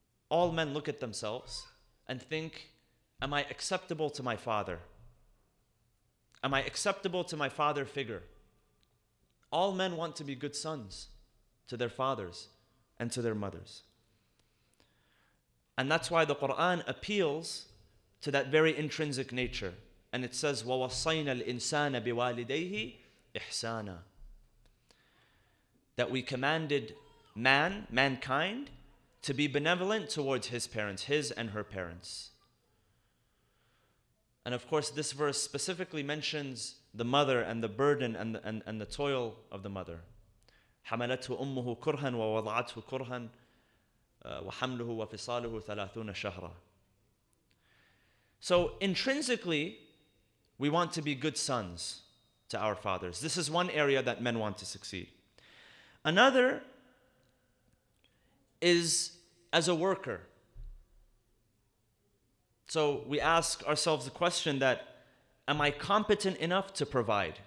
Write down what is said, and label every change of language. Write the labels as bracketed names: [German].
[English] All men look at themselves and think, am I acceptable to my father? Am I acceptable to my father figure? All men want to be good sons to their fathers and to their mothers. And that's why the Quran appeals to that very intrinsic nature. And it says, [Arabic] وَوَصَّيْنَا الْإِنسَانَ بِوَالِدَيْهِ إِحْسَانًا. [English] That we commanded mankind, to be benevolent towards his parents, his and her parents. And of course, this verse specifically mentions the mother and the burden and the toil of the mother. [Arabic] حملته أمه كرها ووضعته كرها وحمله وفصاله 30 شهرا. [English] So intrinsically, we want to be good sons to our fathers. This is one area that men want to succeed. Another is as a worker. So we ask ourselves the question that, am I competent enough to provide?